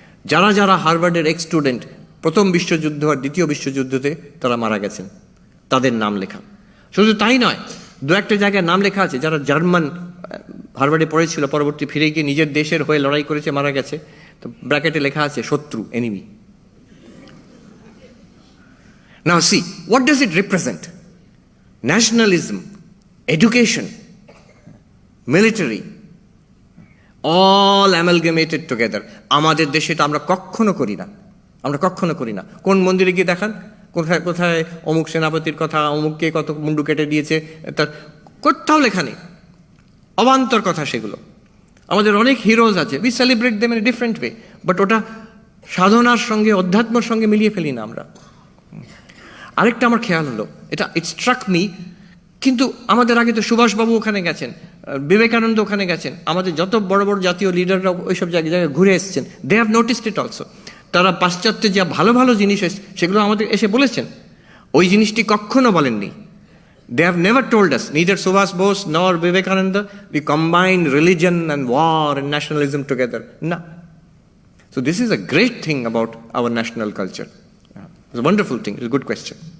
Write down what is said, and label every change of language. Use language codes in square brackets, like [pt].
[bn] যারা যারা হার্ভার্ডের ex student প্রথম বিশ্বযুদ্ধ আর দ্বিতীয় বিশ্বযুদ্ধতে তারা মারা গেছেন, তাদের নাম লেখা। শুধু তাই নয়, দু একটা জায়গায় নাম লেখা আছে যারা জার্মান হার্ভার্ডে পড়েছিল, পরবর্তী ফিরে গিয়ে নিজের দেশের হয়ে লড়াই করেছে, মারা গেছে, তো ব্র্যাকেটে লেখা আছে শত্রু, enemy. [en] Now see, what does it represent? Nationalism, education, military, all amalgamated together. [bn] আমাদের দেশে এটা আমরা কখনো করি না, আমরা কখনো করি না। কোন মন্দিরে গিয়ে দেখান, কোথায় কোথায় অমুক সেনাপতির কথা, অমুককে কত মুন্ডু কেটে দিয়েছে, তার কোথাও লেখা নেই, অবান্তর কথা সেগুলো। আমাদের অনেক হিরোজ আছে, [en] we celebrate them in a different way, [bn] but ওটা সাধনার সঙ্গে অধ্যাত্মর সঙ্গে মিলিয়ে ফেলি না আমরা। আরেকটা আমার খেয়াল হলো, এটা [en] it struck me, [bn] কিন্তু আমাদের আগে তো সুভাষবাবু ওখানে গেছেন, বিবেকানন্দ ওখানে গেছেন, আমাদের যত বড় বড় জাতীয় লিডাররা ওইসব জায়গায় ঘুরে এসেছেন, [en] They have noticed it also. [bn] তারা পাশ্চাত্যে যা ভালো ভালো জিনিস সেগুলো আমাদের এসে বলেছেন, ওই জিনিসটি কখনো বলেননি। [en] They have never told us, neither Subhash Bose nor Vivekananda, we combine religion and war and nationalism together. No. So this is a great thing about our national culture. It's a wonderful thing. It's a good question.